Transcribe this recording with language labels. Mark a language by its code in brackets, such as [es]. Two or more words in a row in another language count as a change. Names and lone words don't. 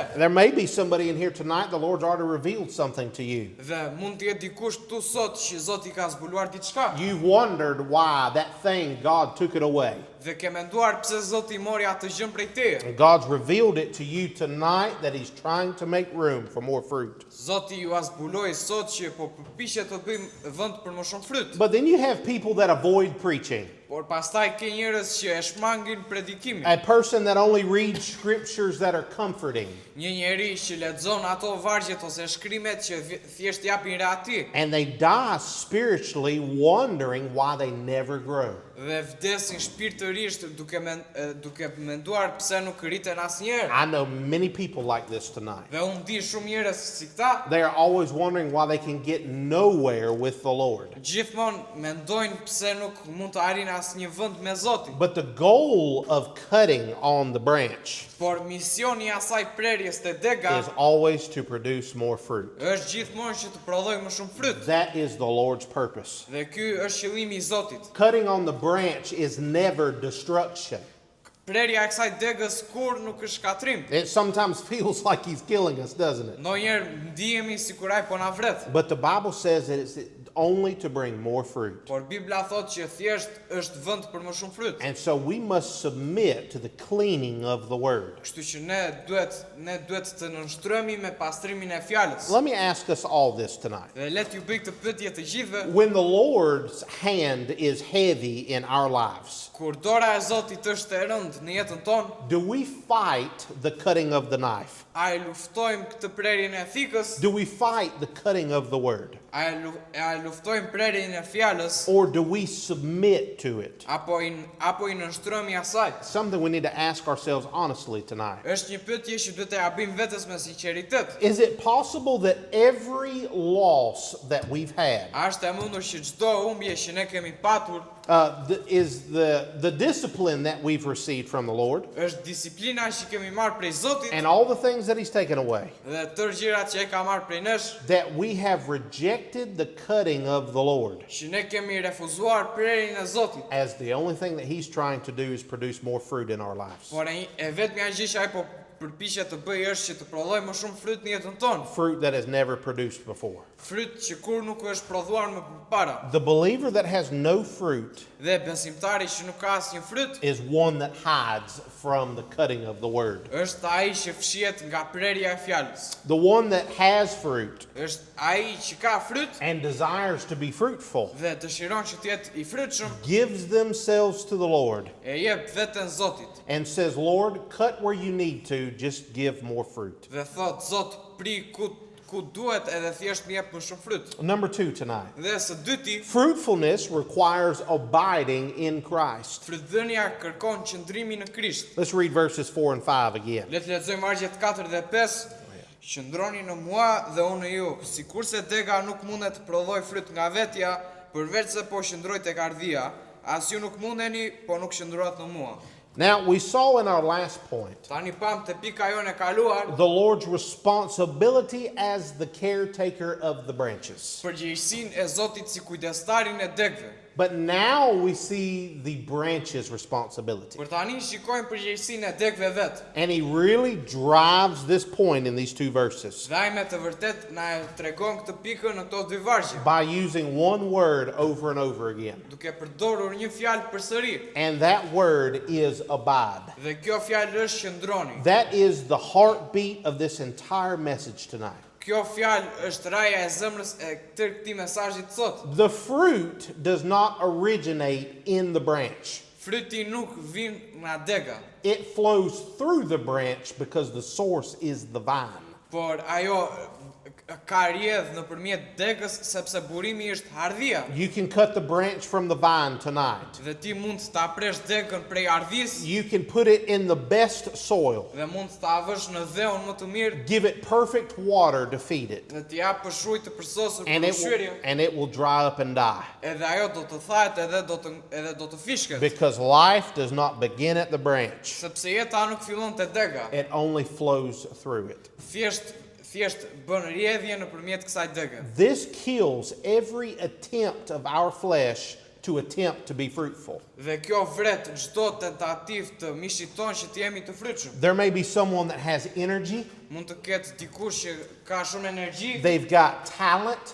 [en] There may be somebody in here tonight, the Lord's already revealed something to you. [sq] Dhe mund të jetë dikush këtu sot që Zoti ka zbuluar diçka. [en] You've wondered why that thing, God took it away. [sq] Dhe ke menduar pse Zoti mori atë gjën prej teje. [en] And God's revealed it to you tonight that He's trying to make room for more fruit. [sq] Zoti ju zbuloi sot që po përpiqet të bëjmë vend për më shumë fryt. [en] But then you have people that avoid preaching. [sq] Por pastaj ke njerëz që e shmangin predikimin. [en] A person that only reads scriptures that are comforting. [sq] Një njeri që lexon ato vargjet ose shkrimet që thjesht japin reati [en] And they die spiritually wondering why they never grow. [sq] dhe vdesin shpirtërisht duke menduar pse nuk rriten asnjëherë. [en] I know many people like this tonight. [sq] Dhe unë di shumë njerëz si këta, [en] They are always wondering why they can get nowhere with the Lord. [sq] gjithmonë mendojnë pse nuk mund të arrin asnjë vend me Zotin. [en] But the goal of cutting on the branch [sq] Por misioni I asaj prerjes te dega [en] is always to produce more fruit. [sq] është gjithmonë që të prodhojë më shumë fryt. [en] That is the Lord's purpose. [sq] Dhe ky është qëllimi I Zotit. [en] Cutting on the branch is never destruction. [sq] Prerja e kësaj degës kur nuk është shkatrim. [en] It sometimes feels like He's killing us, doesn't it? [sq] Ndonjëherë ndihemi sikur ai po na vret. [en] But the Bible says that it's only to bring more fruit. [sq] Por Bibla thot që thjesht është vend për më shumë fryt. [en] And so we must submit to the cleaning of the Word. [sq] Kështu që ne duhet të nënshtrohemi me pastrimin e fjalës. [en] Let me ask us all this tonight. [sq] Dhe let ju bëj këtë pyetje të gjithëve. [en] When the Lord's hand is heavy in our lives, [sq] Kur dora e Zotit është e rëndë në jetën tonë, [en] do we fight the cutting of the knife? [sq] a e luftojmë këtë prerjen e thikës, [en] Do we fight the cutting of the Word? [sq] a e luftojmë prerjen e fjalës, [en] Or do we submit to it? [sq] apo I nënshtrohemi asaj? [en] Something we need to ask ourselves honestly tonight. [sq] Është një pyetje që duhet ta japim vetes me sinqeritet. [en] Is it possible that every loss that we've had [sq] A është e mundur që çdo humbje që ne kemi patur [en] is the discipline that we've received from the Lord [sq] është disiplina që kemi marrë prej Zotit [en] and all the things that He's taken away, [sq] dhe tërë gjërat që e ka marrë prej nesh, [en] that we have rejected the cutting of the Lord [sq] që ne kemi refuzuar prerjen e Zotit. [en] as the only thing that He's trying to do is produce more fruit in our lives? [sq] Por e vetmja gjë që ai po përpiqet të bëjë është që të prodhojë më shumë fryt në jetën tonë, [en] Fruit that has never produced before. [sq] Fryt që kur nuk është prodhuar më përpara. [en] The believer that has no fruit [sq] Dhe besimtari që nuk ka asnjë fryt [en] is one that hides from the cutting of the word. [sq] është ai që fshihet nga prerja e fjalës. [en] The one that has fruit [sq] Është ai që ka fryt [en] and desires to be fruitful [sq] dhe dëshiron që të jetë i frytshëm, [en] gives themselves to the Lord [sq] e jep veten Zotit [en] and says, Lord, cut where you need to, just give more fruit. [sq] dhe thot Zot pri ku duhet edhe thjesht më jep më shumë fryt. [en] Number 2 tonight. [sq] Dhe së dyti, [en] Fruitfulness requires abiding in Christ. [sq] frytdhënia kërkon qëndrimin në Krisht. [en] Let's read verses 4 and 5 again. [sq] Le të lexojmë vargjet 4 dhe 5. Qëndroni në mua dhe unë në ju, sikurse dega nuk mundet të prodhoj fryt nga vetja, përveç se po qëndroj tek ardhia, as ju nuk mundeni, po nuk qëndrohet në mua. [en] Now, we saw in our last point [sq] Tani pam te pika jone kaluar, [en] the Lord's responsibility as the caretaker of the branches. [sq] përgjegjësinë e Zotit si kujdestarin e degëve. [en] But now we see the branches' responsibility. [sq] Për tani shikojmë përgjegjësinë e degëve vet. [en] And he really drives this point in these two verses [sq] Dhe ai me të vërtet na e tregon këtë pikën në këto dy vargje, [en] by using one word over and over again. [sq] duke përdorur një fjalë përsëri. [en] And that word is abide. [sq] Dhe kjo fjalë është qëndroni. [en] That is the heartbeat of this entire message tonight. [sq] Kjo fjalë është raja e zemrës e këtij mesazhit sot. [en] The fruit does not originate in the branch. [sq] Fryti nuk vjen nga dega, [en] It flows through the branch because the source is the vine. [sq] por ajo ka rrjedh nëpërmjet degës sepse burimi është hardhia. [en] You can cut the branch from the vine tonight. [sq] Dhe ti mund ta presh degën prej ardhisë [en] You can put it in the best soil. [sq] dhe mund ta avësh në dheun më të mirë [en] Give it perfect water to feed it. [sq] dhe t'i jap ujë të përsosur [en] And [sq] për [en] it will, [sq] ushqyerje. [en] and it will dry up and die. [sq] Edhe ajo do të thahet edhe do të fishket. [en] Because life does not begin at the branch. [sq] Sepse jeta nuk fillon te dega. [en] It only flows through it. [sq] Thjesht bën rrjedhje nëpërmjet kësaj dege. [en] This kills every attempt of our flesh to attempt to be fruitful. [sq] Dhe kjo vret çdo tentativë të mishit ton që të jemi të frytshëm. [en] There may be someone that has energy, [sq] Mund të ketë dikush që ka shumë energji [en] they've got talent,